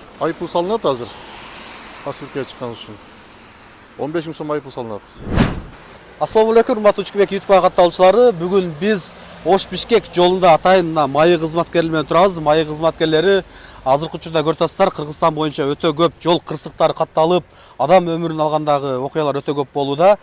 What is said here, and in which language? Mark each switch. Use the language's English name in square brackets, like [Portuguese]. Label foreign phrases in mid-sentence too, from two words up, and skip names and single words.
[Kazakh] Айыппұл салынады азыр. Қасылтке шыққан үшін. 15 мың сом айыппұл салынады. [Kyrgyz] Ассаламу алейкум, урматтуу Учкебек YouTube катталуучулары. Бүгүн биз Ош-Бишкек жолунда атайын майы кызматкерлери менен турабыз. Майы кызматкерлери азыркы учурда көрүп атасыздар, Кыргызстан боюнча өтө көп жол кырсыктары катталып, адам өмүрүн алгандагы окуялар өтө көп болууда.